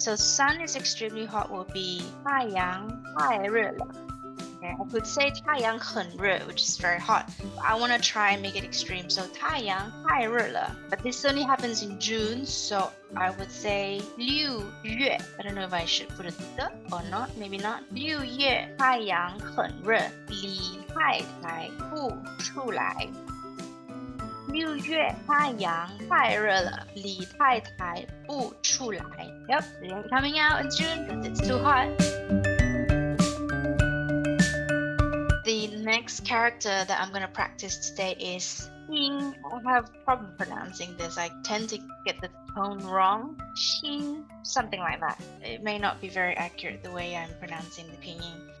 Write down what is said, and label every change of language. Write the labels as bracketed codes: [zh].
[en] So sun is extremely hot will be [zh] 太阳太热了. [en] Okay, I could say [zh] 太阳很热, [en] which is very hot. But I want to try and make it extreme. [zh] So 太阳太热了. [en] But this only happens in June, so I would say 6月. I don't know if I should put a the or not. Maybe not. [zh] 6月太阳很热，李太太不出来。 6月太阳太热了，李太太不出来。 [en] Yep, they ain't coming out in June because it's too hot. The next character that I'm going to practice today is xìng. I have problem pronouncing this. I tend to get the tone wrong. Xìng, something like that. It may not be very accurate the way I'm pronouncing the pinyin.